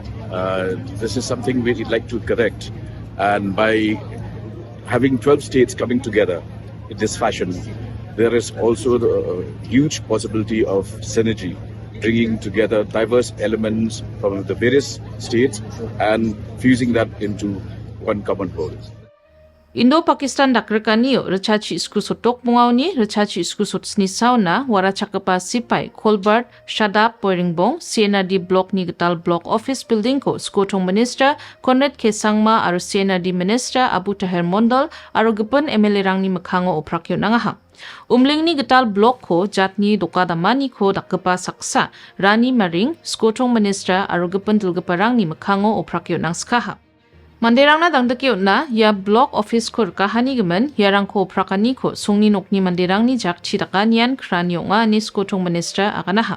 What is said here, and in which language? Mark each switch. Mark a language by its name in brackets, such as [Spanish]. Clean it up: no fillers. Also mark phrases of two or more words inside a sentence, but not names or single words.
[English] This is something we'd like to correct, and by having 12 states coming together in this fashion, there is also the huge possibility of synergy, bringing together diverse elements from the various states and fusing that into one common whole. [Garo] Indo-Pakistan dakrekaniyo rechachi iskusot tokmungauni rechachi iskusot snisauna warachakapa sipai Colbert Shadap Poiringbong CNRD Block ni Gital Block Office Building ko Skotong Minister Conrad Kesangma aro CNRD Minister Abu Tahir Mondal aro gepun MLA rang ni mekhango oprakyo nangaha. Umling ni Gital Block ko jatni dokadamani ko dakkepa saksa Rani Maring Skotong Minister aro gepun dilgeparang ni mekhango oprakyo nang skaha. Manderangna dangdakiotna ya [English] block office [Garo] ko kahani gemen yarang ko prakani ko sungni nokni manderangni jak chidakanian kranionga ni Skotong Minister akanaha.